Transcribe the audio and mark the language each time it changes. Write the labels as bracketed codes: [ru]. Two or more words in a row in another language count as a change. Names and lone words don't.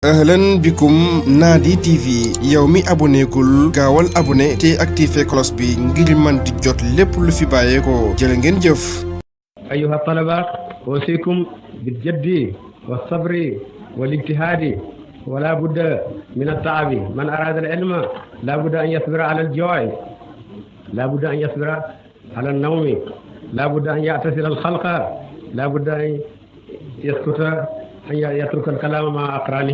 [ar] أهلا بكم [wo] Nadi TV yow mi abonné gul gaawal abonné te activé cloche bi ngir man di jot lépp lu fi bàyyeekoo jërë ngeen jëf. [ar] أيها الطلبة أوصيكم بالجد والصبر والاجتهاد ولا بد من التعب. من أراد العلم لا بد أن يصبر على الجوع، لا بد أن يصبر على النوم، لا بد أن يعتزل الخلق، لا بد أن يسكت، أن يترك الكلام مع أقرانه.